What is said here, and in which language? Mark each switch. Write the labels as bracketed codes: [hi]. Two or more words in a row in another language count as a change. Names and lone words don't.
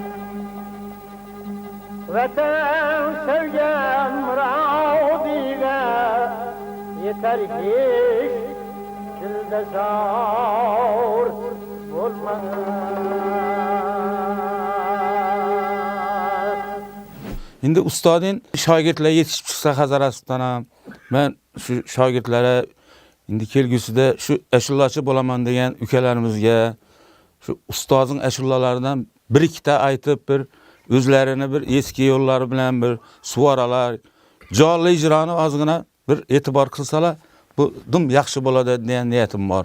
[uz] Vatan sevgen muradiga yeter hiç dilde zor bulmaz. Endi ustodin shogirdlar yetishib chiqsa Hazarasdan ham men shu shogirdlarga endi kelgusida shu ashulachi bo'laman degan ukalarimizga shu ustozning ashulalaridan bir ikkita aytib bir o'zlarini bir eski yo'llari bilan bir suvaralar, jonli ijroni ozgina bir e'tibor qilsalar, bu dum yaxshi bo'ladi degan niyatim bor.